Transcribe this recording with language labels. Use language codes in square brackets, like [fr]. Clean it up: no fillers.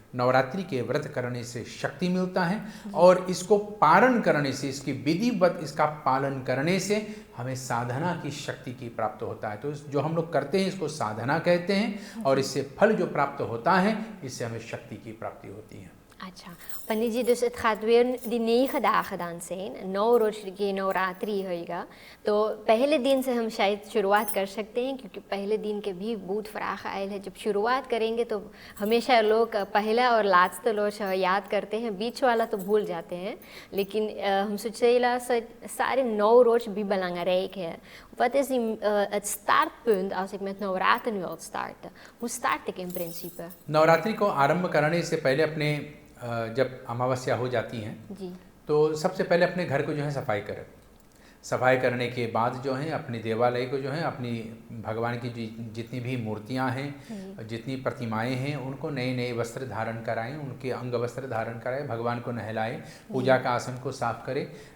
[hi] नवरात्रि के व्रत करने से शक्ति मिलता है और इसको पारण करने से, इसकी विधिवत इसका पालन करने से हमें साधना की शक्ति की प्राप्त होता है। तो जो हम लोग करते हैं इसको साधना कहते हैं और इससे फल जो प्राप्त होता है इससे हमें शक्ति की प्राप्ति होती है। [nl] अच्छा पंडित जी, dus het gaat weer die 9 dagen dan zijn, [hi] 9 रोज की नवरात्रि होगा। तो पहले दिन से हम शायद शुरुआत कर सकते हैं, क्योंकि पहले दिन के भी बहुत फराख आयल है। जब शुरुआत करेंगे तो हमेशा लोग पहला और लास्ट रोज याद करते हैं, बीच वाला तो भूल जाते हैं। लेकिन हम सोचेला सारे 9 रोज भी belangrijk है। [nl] Wat is het startpunt als ik met नवरात्रि wil starten? Hoe start ik in principe? [hi] Navratri को आरंभ करने से पहले अपने जब अमावस्या हो जाती हैं जी, तो सबसे पहले अपने घर को जो है सफाई करें। सफाई करने के बाद जो है अपने देवालय को जो है, अपनी भगवान की जितनी भी मूर्तियां हैं, जितनी प्रतिमाएं हैं, उनको नए नए वस्त्र धारण कराएं, उनके अंग वस्त्र धारण कराएं, भगवान को नहलाएं, पूजा का आसन को साफ करें।